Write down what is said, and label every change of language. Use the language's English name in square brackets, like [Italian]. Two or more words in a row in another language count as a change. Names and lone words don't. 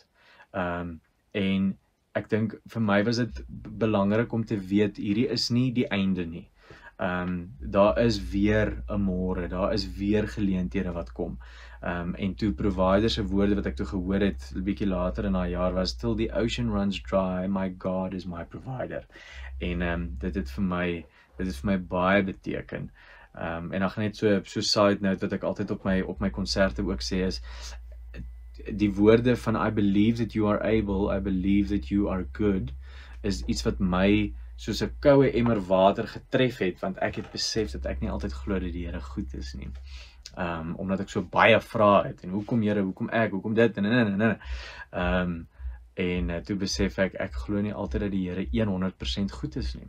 [Afrikaans] En ek dink vir my was dit belangrik om te weet, hierdie is nie die einde nie. Daar is weer 'n môre, daar is weer geleenthede wat kom. En toe Provider se woorde wat ek toe gehoor het 'n bietjie later in daai jaar was, [English] till the ocean runs dry, my God is my provider. [Afrikaans] En dit het vir my baie beteken. En dan gaan net so [English] side note [Afrikaans] wat ek altyd op my konserte ook sê is, die woorde van [English] I believe that you are able, I believe that you are good, [Afrikaans] is iets wat my soos 'n koue emmer water getref het, want ek het besef dat ek nie altyd glo dat die Here goed is nie. Omdat ek so baie vra het, en hoekom Here, hoekom ek, hoekom dit, en toe besef ek glo nie altyd dat die Here 100% goed is nie.